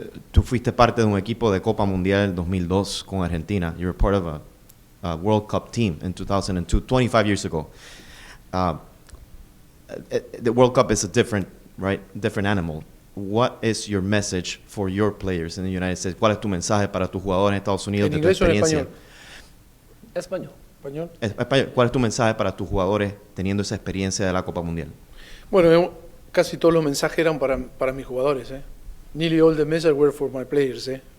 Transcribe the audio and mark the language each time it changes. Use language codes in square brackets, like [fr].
[es] Tú fuiste parte de un equipo de Copa Mundial 2002 con Argentina. [en] You were part of a World Cup team in 2002, 25 years ago. The World Cup is a different animal. What is your message for your players in the United States? [es] ¿Cuál es tu mensaje para tus jugadores en Estados Unidos de tu experiencia? ¿En español? Español. Español. ¿Cuál es tu mensaje para tus jugadores teniendo esa experiencia de la Copa Mundial? Bueno, casi todos los mensajes eran para mis jugadores. [en] Nearly all the messages were for my players.